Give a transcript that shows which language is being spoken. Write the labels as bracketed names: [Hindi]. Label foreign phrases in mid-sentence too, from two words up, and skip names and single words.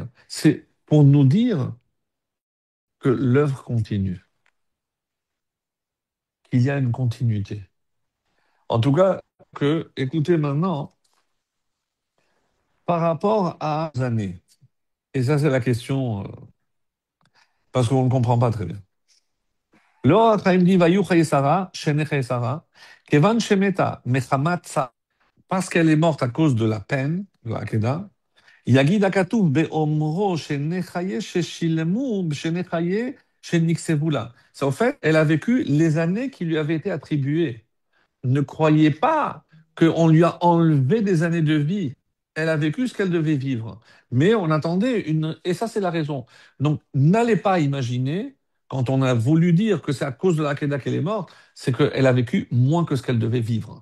[French] C'est pour nous dire que l'œuvre continue, qu'il y a une continuité. En tout cas, écoutez maintenant, par rapport à années, et ça c'est la question, parce qu'on ne comprend pas très bien. [Hebrew] לא החיים dit ויהיו חיי שרה, שני חיי שרה, כיוון שמתה מחמת צער, parce qu'elle est morte à cause de la peine, de la Kedah, יגיד הכתוב באומרו שני חיי ששילמו בשני חיי שנקצבו לה. [French] C'est en fait, elle a vécu les années qui lui avaient été attribuées. Ne croyez pas qu'on lui a enlevé des années de vie. Elle a vécu ce qu'elle devait vivre. Mais on attendait une... Et ça, c'est la raison. Donc, n'allez pas imaginer, quand on a voulu dire que c'est à cause de la Kedah qu'elle est morte, c'est qu'elle a vécu moins que ce qu'elle devait vivre.